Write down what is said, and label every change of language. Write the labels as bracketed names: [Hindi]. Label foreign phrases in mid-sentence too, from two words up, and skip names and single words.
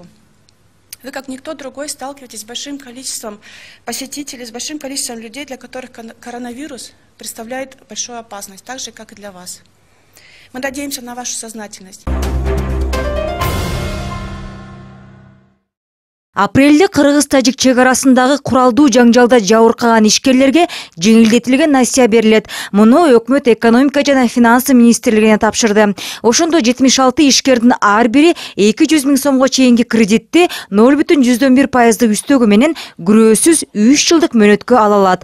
[Russian] Вы, как никто другой, сталкиваетесь с большим количеством посетителей, с большим количеством людей, для которых коронавирус представляет большую опасность, так же, как и для вас. Мы надеемся на вашу сознательность. [Kyrgyz] Апрелде Кыргыз-Тажик чек арасындагы куралдуу жаңжалда жабыркаган ишкерлерге жеңилдетилген насыя берилет. Муну өкмөт экономика жана финансы министрлигине тапшырды. Ошондо 76 ишкердин ар бири 200 000 сомго чейинки кредитти 0,1% үстөгү менен күрөөсүз 3 жылдык мөөнөткө ала алат.